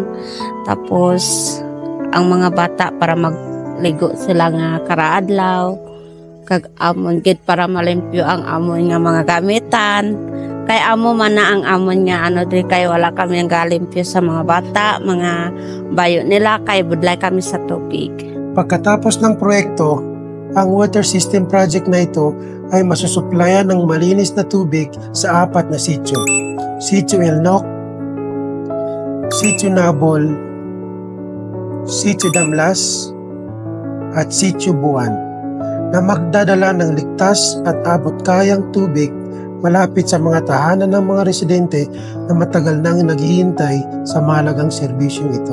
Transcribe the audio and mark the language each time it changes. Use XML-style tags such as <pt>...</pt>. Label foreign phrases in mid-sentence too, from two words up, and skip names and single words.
<hil>Tapos ang mga bata para magligo sila nga karaadlaw kag amon gid para malimpyo ang amon nga mga gamitan. Kay amo man na ang amon nga diri kay wala kami ang galimpyo sa mga bata, mga bayo nila kay budlay kami sa tubig.</hil> <tl>Pagkatapos ng proyekto, ang water system project na ito ay masusuplayan ng malinis na tubig sa 4 na sitio. Sitio Elnoc, Sitio Nabol, Sitio Damlas, at Sitio Buwan na magdadala ng ligtas at abot-kayang tubig malapit sa mga tahanan ng mga residente na matagal nang naghihintay sa mahalagang serbisyong ito.</tl>